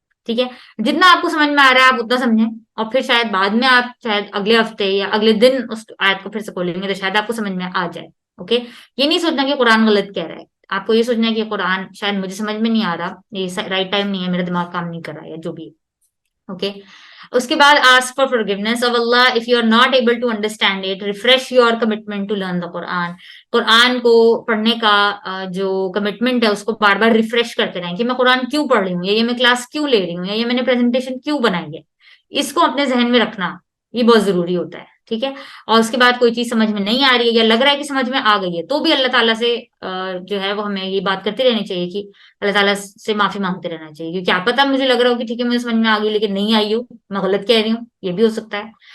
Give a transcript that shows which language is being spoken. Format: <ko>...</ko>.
<ur>ٹھیک ہے, جتنا آپ کو سمجھ میں آ رہا ہے آپ اتنا سمجھیں, اور پھر شاید بعد میں آپ شاید اگلے ہفتے یا اگلے دن اس آیت کو پھر سے کھولیں گے تو شاید آپ کو سمجھ میں آ جائے. اوکے, یہ نہیں سوچنا کہ قرآن غلط کہہ رہا ہے, آپ کو یہ سوچنا ہے کہ قرآن شاید مجھے سمجھ میں نہیں آ رہا, یہ رائٹ ٹائم نہیں ہے, میرا دماغ کام نہیں کر رہا ہے, یا جو بھی.</ur> <en>okay,</en> <ur>اس کے بعد</ur> <en>Ask for forgiveness of Allah if you are not able to understand it. refresh your commitment to learn the Quran.</en> <ur>قرآن کو پڑھنے کا جو کمٹمنٹ ہے اس کو بار بار ریفریش کرتے رہیں کہ میں قرآن کیوں پڑھ رہی ہوں, یا یہ میں کلاس کیوں لے رہی ہوں, یا یہ میں نے پریزنٹیشن کیوں بنائی ہے. اس کو اپنے ذہن میں رکھنا یہ بہت ضروری ہوتا ہے, ٹھیک ہے. اور اس کے بعد کوئی چیز سمجھ میں نہیں آ رہی ہے یا لگ رہا ہے کہ سمجھ میں آ گئی ہے, تو بھی اللہ تعالیٰ سے جو ہے وہ ہمیں یہ بات کرتے رہنی چاہیے کہ اللہ تعالیٰ سے معافی مانگتے رہنا چاہیے, کیونکہ کیا پتا مجھے لگ رہا ہو کہ ٹھیک ہے مجھے سمجھ میں آ گئی لیکن نہیں آئی ہو, میں غلط کہہ رہی ہوں, یہ بھی ہو سکتا ہے.</ur>